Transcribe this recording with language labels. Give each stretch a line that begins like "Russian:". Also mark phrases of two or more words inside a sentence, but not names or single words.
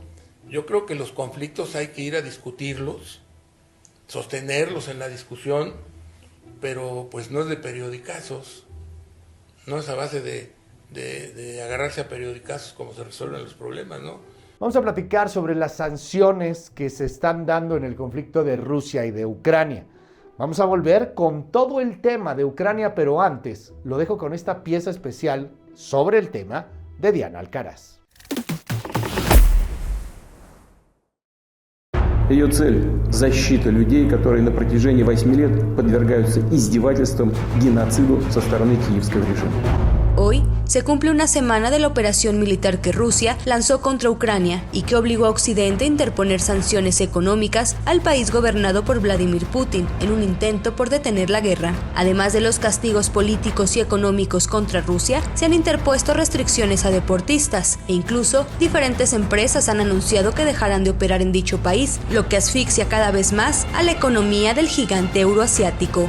Spanish: Yo creo que los conflictos hay que ir a discutirlos sostenerlos en la discusión, pero pues no es de periodicazos, no es a base de agarrarse a periodicazos como se resuelven los problemas, ¿no? Vamos a platicar sobre las sanciones que se están dando en el conflicto de Rusia y de Ucrania. Vamos a volver con todo el tema de Ucrania, pero antes lo dejo con esta pieza especial sobre el tema de Diana Alcaraz.
Russian: Ее цель – защита людей, которые на протяжении 8 лет подвергаются издевательствам, геноциду со стороны киевского режима.
Spanish: Hoy se cumple una semana de la operación militar que Rusia lanzó contra Ucrania y que obligó a Occidente a interponer sanciones económicas al país gobernado por Vladimir Putin en un intento por detener la guerra. Además de los castigos políticos y económicos contra Rusia, se han interpuesto restricciones a deportistas e incluso diferentes empresas han anunciado que dejarán de operar en dicho país, lo que asfixia cada vez más a la economía del gigante euroasiático.